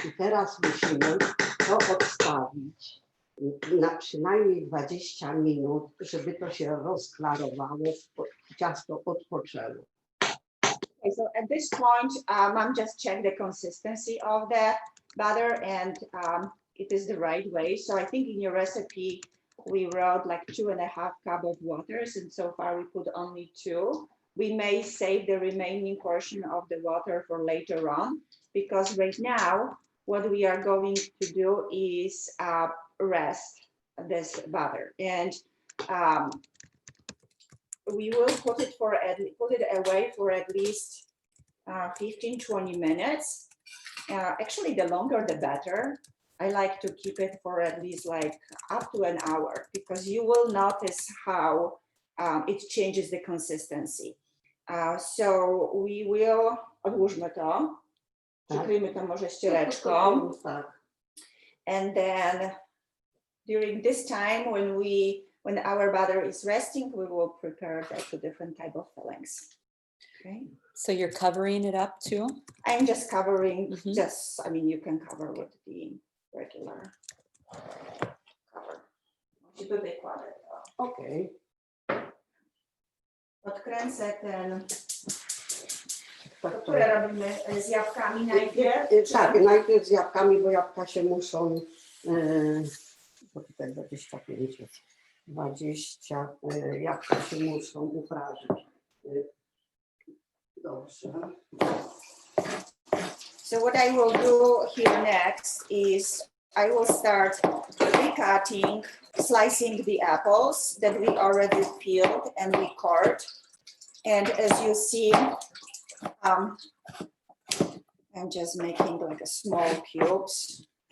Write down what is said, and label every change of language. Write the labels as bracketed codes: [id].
[pl] I teraz musimy to odstawić na przynajmniej 20 minut, żeby to się rozklarowało, ciasto odpoczęło. [en] Okay, so at this point, Mom just checked the consistency of the batter and it is the right way. So I think in your recipe, we wrote like 2.5 cups of waters, and so far we put only 2. We may save the remaining portion of the water for later on, because right now, what we are going to do is rest this batter. And we will put it away for at least 15-20 minutes. Actually, the longer the better. I like to keep it for at least like up to an hour, because you will notice how it changes the consistency. So we will, [pl] odłóżmy to, przykryjmy to może ściereczką. [en] And then during this time, when our batter is resting, we will prepare the 2 different type of fillings. Okay. So you're covering it up too? I'm just covering, Mhm. I mean, you can cover with the regular cover. [pl] Okej. Odkręcę ten, Tak, które robimy z jabłkami najpierw. Tak, najpierw z jabłkami, bo jabłka się muszą, bo tutaj 25 jest, 20, jabłka się muszą uprażyć. Dobrze. [en] So what I will do here next is I will start pre-cutting, slicing the apples that we already peeled and we cored. And as you see, I'm just making like a small cubes.